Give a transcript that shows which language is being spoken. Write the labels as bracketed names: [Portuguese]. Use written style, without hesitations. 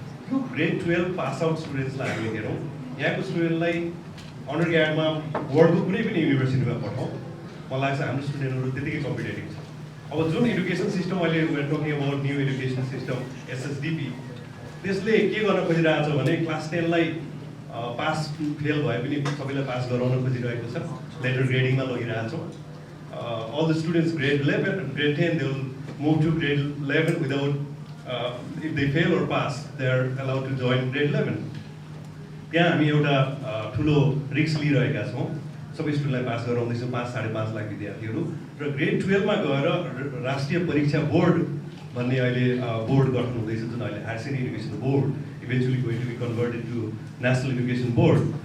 [Nepali] त्यो grade 12 pass out स्टुडेन्ट्सलाई हामीले हेरौँ, यहाँको स्टुडेन्टलाई अन्डर ग्रेडमा वर्ल्डको कुनै पनि युनिभर्सिटीमा पठाउँ, मलाई लाग्छ हाम्रो स्टुडेन्टहरू त्यतिकै कम्पिटेटिभ छ। अब जुन एडुकेसन सिस्टम अहिले [English] we're talking about new education system [Nepali] SSDP, त्यसले के गर्न खोजिरहेछ भने क्लास 10 लाई पास फेल भए पनि सबैलाई पास गराउन खोजिरहेको छ। Letter ग्रेडिङमा लगिरहेछौँ। [English] All the students grade 11 grade 10 they will move to grade 11 without if they fail or pass they are allowed to join grade 11। [Nepali] त्यहाँ हामी एउटा ठुलो रिस्क लिइरहेका छौँ। सबै स्टुडेन्टलाई पास गराउँदैछौँ 5-5.5 लाख विद्यार्थीहरू। र ग्रेड 12 मा गएर राष्ट्रिय परीक्षा बोर्ड भन्ने अहिले बोर्ड गठन हुँदैछ, जुन अहिले higher secondary education board [English] Eventually going to be converted to national education board.